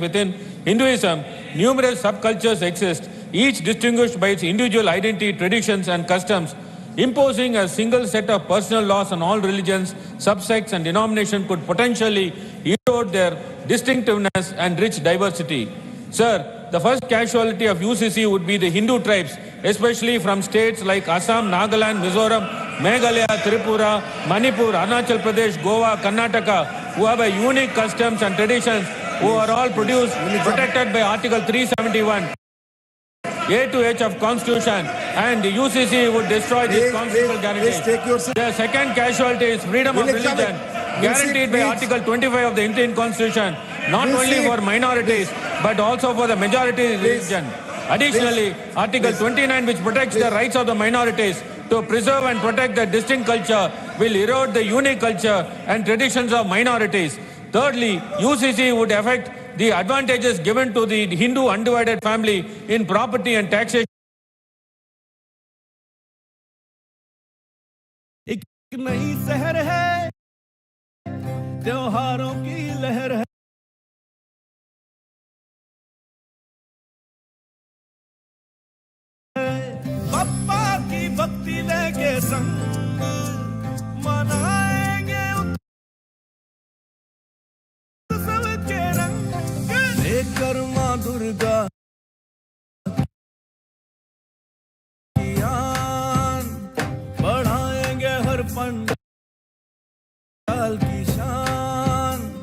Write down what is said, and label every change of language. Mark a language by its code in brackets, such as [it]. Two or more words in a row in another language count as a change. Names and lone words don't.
[en] Within Hinduism, numerous subcultures exist, each distinguished by its individual identity, traditions and customs. Imposing a single set of personal laws on all religions, subsects and denominations could potentially erode their distinctiveness and rich diversity. Sir, the first casualty of UCC would be the Hindu tribes, especially from states like Assam, Nagaland, Mizoram, Meghalaya, Tripura, Manipur, Arunachal Pradesh, Goa, Karnataka, who have a unique customs and traditions, who are all protected by Article 371. A to H of Constitution, and the UCC would destroy this constitutional guarantee. The second casualty is freedom of religion, guaranteed by Article 25 of the Indian Constitution, not only for minorities, but also for the majority religion. Additionally, Article 29, which protects the rights of the minorities to preserve and protect their distinct culture, will erode the unique culture and traditions of minorities. Thirdly, UCC would affect the advantages given to the Hindu undivided family in property and taxation. [hi] एक नई शहर है, त्योहारों की लहर है, पप्पा की भक्ति लेके संग मनाएंगे उत्सव के रंग, लेकर माँ दुर्गा की आन बढ़ा पल की शान।